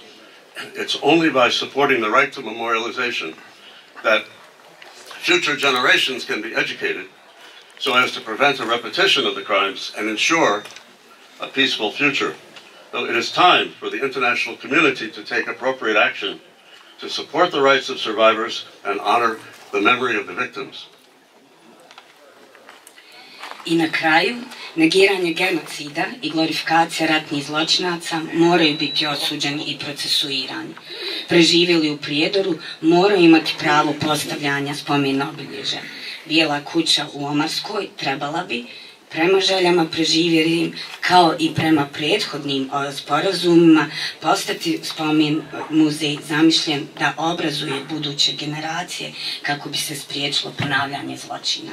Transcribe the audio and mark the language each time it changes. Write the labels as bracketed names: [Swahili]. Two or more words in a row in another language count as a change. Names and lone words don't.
[English] It's only by supporting the right to memorialization that future generations can be educated so as to prevent a repetition of the crimes and ensure a peaceful future. So it is time for the international community to take appropriate action to support the rights of survivors and honor the memory of the victims. [Bosnian] I na kraju, negiranje genocida i glorifikacija ratnih zločinaca moraju biti osuđeni i procesuirani. Preživjeli u Prijedoru moraju imati pravo postavljanja spomen obilježja. Bijela kuća u Omarskoj trebala bi, prema željama preživjelim, kao i prema prethodnim sporazumima, postati spomen muzej zamišljen da obrazuje buduće generacije kako bi se spriječilo ponavljanje zločina.